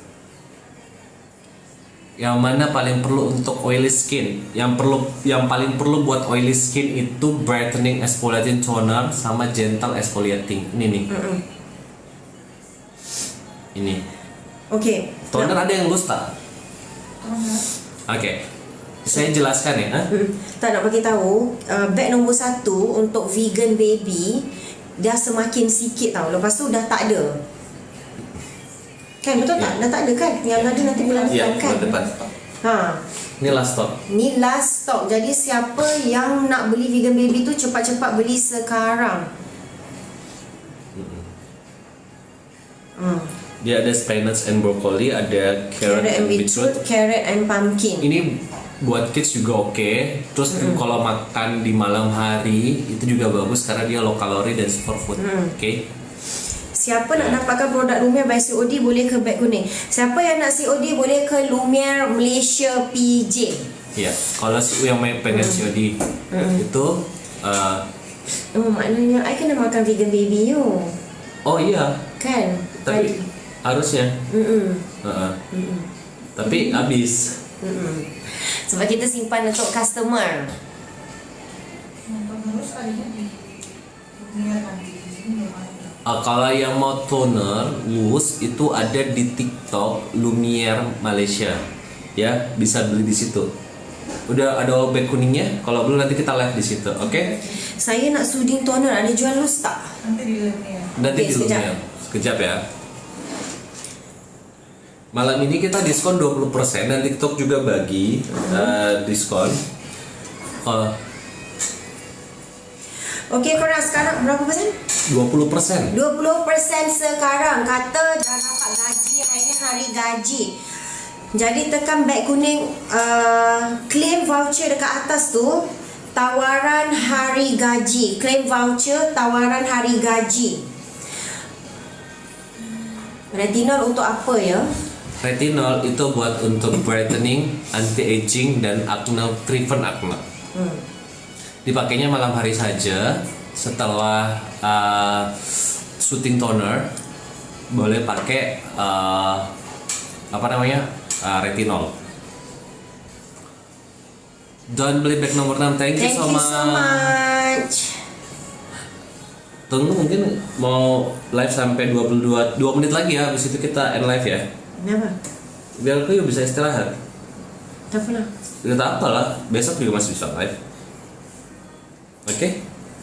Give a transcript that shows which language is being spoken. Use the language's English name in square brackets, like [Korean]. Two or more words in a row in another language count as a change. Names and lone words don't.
[Malay] Yang mana paling perlu untuk [English] oily skin? [Indonesian] Yang paling perlu buat [English] oily skin [Indonesian] itu [English] brightening exfoliating toner [Indonesian] sama [English] gentle exfoliating. [Indonesian] Ini nih. Ini. Oke. [Malay] Toner ada yang loose tak? Oke. [Indonesian] Saya jelaskan ya. [Malay] Tak nak bagi tahu, bag nombor 1 untuk vegan baby dah semakin sikit tau. Lepas tu dah tak ada. Kan betul tak? Dah tak ada kan? Yang ada nanti bulan depan kan? Bulan depan. Ini [English] last stock. [Malay] Ni [English] last stock. [Malay] Jadi siapa yang nak beli vegan baby tu cepat-cepat beli sekarang. Dia ada [English] spinach and broccoli, ada carrot and beetroot, carrot and pumpkin. [Indonesian] Ini buat kids juga oke. Terus kalau makan di malam hari itu juga bagus karena dia low kalori dan superfood. Oke. [Malay] Siapa nak dapatkan produk Lumiere by COD boleh ke beg kuning. Siapa yang nak COD boleh ke Lumiere Malaysia PJ. [Indonesian] Ya, kalau yang pengen COD itu [Malay] maknanya I kena makan vegan baby you. [Indonesian] oh iya, Kan? tapi harusnya. Tapi habis. [Malay] Sebab kita simpan untuk customer. [Indonesian] Kalau yang mau toner loose itu ada di TikTok Lumiere Malaysia, ya bisa beli di situ. Udah ada bag kuningnya. Kalau belum nanti kita live di situ, oke? Saya nak [English] soothing toner, [Indonesian] ada jual loose tak? Nanti di Lumiere. Nanti Oke, di [Malay] sekejap. Lumiere. Sekejap ya. Malam ini kita diskon 20% dan TikTok juga bagi diskon. Okey korang sekarang berapa persen? 20%. 20% sekarang. Kata dah dapat gaji, hari ni hari gaji. Jadi tekan beg kuning, [English] claim voucher [Malay] dekat atas tu, tawaran hari gaji. [English] Claim voucher [Malay] tawaran hari gaji. [Indonesian] Retinol untuk apa ya? Retinol itu buat untuk [English] brightening, anti-aging [Indonesian] dan acne, [English] treatment acne. [Indonesian] Dipakainya malam hari saja setelah [English] shooting toner. [Malay] Boleh pakai retinol. Don't beli bag nomor 6. [English] Thank you Thank so you much. so much. [Indonesian] Tunggu, mungkin mau live sampai 2 menit lagi ya. Habis itu kita [English] end live [Indonesian] ya. Kenapa? Biar aku bisa istirahat. [Malay] Tak pernah. [Indonesian] Tidak apalah, besok juga masih bisa live. Oke?